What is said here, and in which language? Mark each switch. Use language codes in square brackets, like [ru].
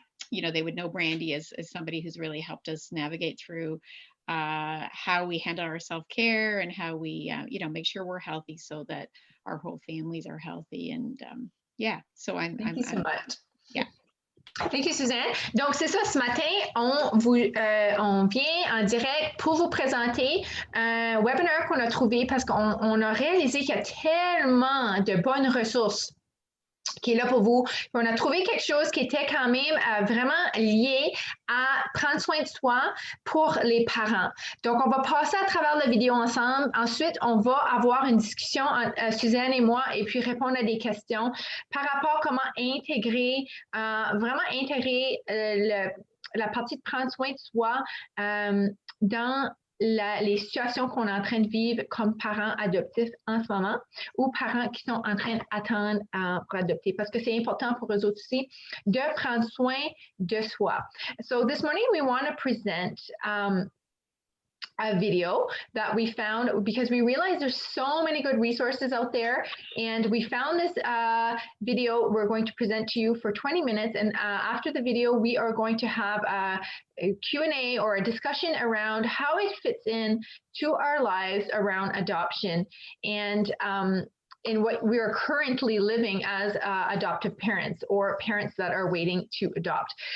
[en] you know, they would know Brandi as somebody who's really helped us navigate through how we handle our self-care and how we, you know, make sure we're healthy so that our whole families are healthy. And yeah, so Thank you so much. Yeah. Thank you, Suzanne. [fr] Donc, c'est ça, ce matin, on vient en direct pour vous présenter un webinaire qu'on a trouvé parce qu'on a réalisé qu'il y a tellement de bonnes ressources qui est là pour vous. Puis on a trouvé quelque chose qui était quand même vraiment lié à prendre soin de soi pour les parents. Donc, on va passer à travers la vidéo ensemble. Ensuite, on va avoir une discussion entre Suzanne et moi et puis répondre à des questions par rapport à comment intégrer, vraiment intégrer la partie de prendre soin de soi dans les situations qu'on est en train de vivre comme parents adoptifs en ce moment ou parents qui sont en train d'attendre pour adopter parce que c'est important pour eux autres aussi de prendre soin de soi. [en] So this morning we want to present a video that we found because we realized there's so many good resources out there, and we found this video we're going to present to you for 20 minutes, and after the video we are going to have a Q&A or a discussion around how it fits in to our lives around adoption and in what we are currently living as adoptive parents or parents that are waiting to adopt.